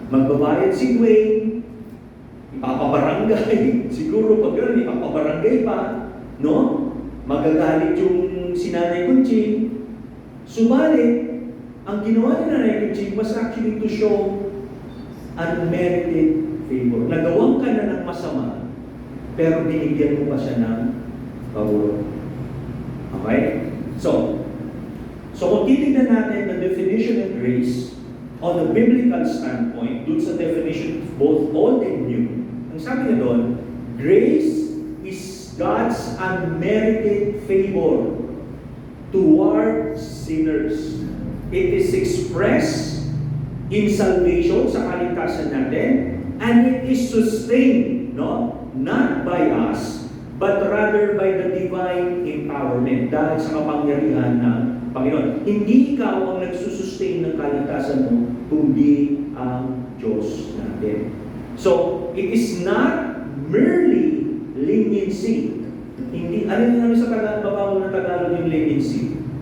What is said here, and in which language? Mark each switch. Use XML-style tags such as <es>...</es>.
<tl>Magbabayad si Dwayne, ipapabarangay. Siguro pag gano'n, ipapabarangay pa. No? Magagalit yung sinanay Conching. Subalit, ang ginawa ni Nanay Conching</tl> <en>was actually to show unmerited favor.</en> <tl>Nagawang ka na ng masama, pero binigyan mo pa siya ng pabor.</tl> <en>Okay? So</en> <tl>kung titignan natin</tl> <en>the definition of grace on a biblical standpoint,</en> <tl>dun sa</tl> <en>definition of both Old and New,</en> <tl>ang sabi niya doon,</tl> <en>grace is God's unmerited favor toward sinners. It is expressed in salvation,</en> <tl>sa kaligtasan natin,</tl> <en>and it is sustained, no? Not by us, but rather by the divine empowerment,</en> <tl>dahil sa kapangyarihan ng Panginoon. Hindi ikaw ang nagsusustain ng kaligtasan mo, kundi ang Diyos natin.</tl> <en>So, it is not merely leniency.</en> <tl>Hindi, ano sa babaw ng Tagalog yung leniency?</tl>